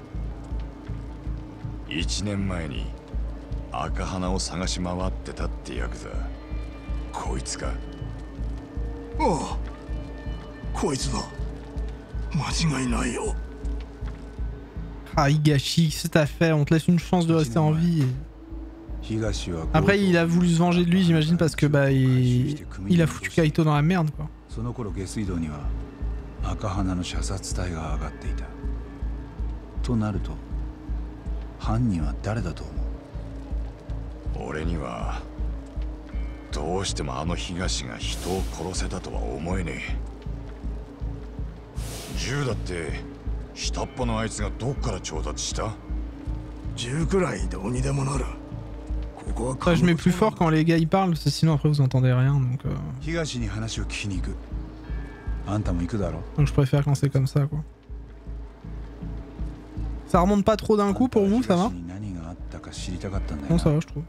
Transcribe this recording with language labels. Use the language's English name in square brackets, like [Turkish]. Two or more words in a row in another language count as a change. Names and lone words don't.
[Japanese] 1 年前に赤鼻を探し回ってたってヤクザ、こいつか。ああ、こいつだ。間違いないよ。 [French] Ah Higashi, qu'est-ce que t'as fait? On te laisse une chance de rester en vie. Après il a voulu se venger de lui j'imagine parce que bah il a foutu Kaito dans la merde quoi. [Japanese] その頃下水道には赤鼻の射殺隊が上がっていた。となると犯人は誰だと思う？俺にはどうしてもあの東が人を殺せたとは思えねえ。銃だって下っ端のあいつがどっから調達した？銃くらいどうにでもなる。 [French] Ça, je mets plus fort quand les gars ils parlent, parce que sinon après vous entendez rien donc. Donc je préfère quand c'est comme ça quoi. Ça remonte pas trop d'un coup pour vous, ça va? Non, ça va, je trouve.